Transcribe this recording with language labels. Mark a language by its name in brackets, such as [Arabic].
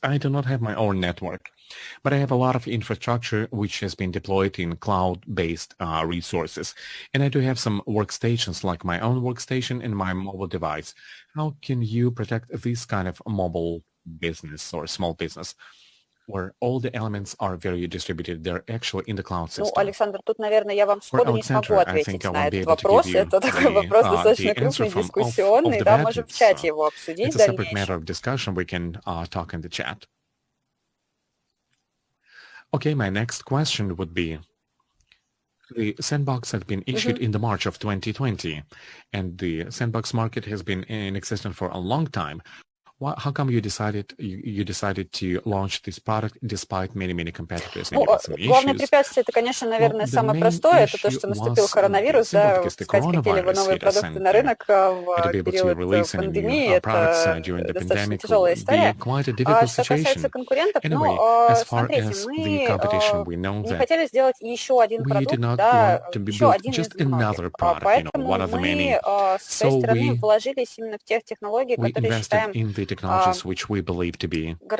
[English] I do not have my own network, but I have a lot of infrastructure which has been deployed in cloud-based resources. And I do have some workstations, like my own workstation and my mobile device. How can you protect this kind of mobile business or small business? where all the elements are very distributed. They're actually in the cloud system. [Russian] Ну, Александр, тут, наверное, я вам сходу не смогу ответить на этот вопрос. Это такой вопрос достаточно крупный, дискуссионный, да, можем в чате его обсудить в дальнейшем. [English] It's a separate matter of discussion. We can talk in the chat. Okay, my next question would be, the Sandbox had been issued in the March of 2020, and the Sandbox market has been in existence for a long time. How come you decided to launch this product despite many competitors? [Russian] Ну, главное препятствие, это, конечно, наверное, самое простое, это то, что наступил коронавирус, да, выпускать какие-либо новые продукты на рынок в период пандемии, это достаточно тяжелая история. А что касается конкурентов, ну, смотрите, мы не хотели сделать еще один продукт, да, еще один из многих, поэтому мы с своей стороны вложились именно в тех технологий, которые считаем [English] technologies which we believe to be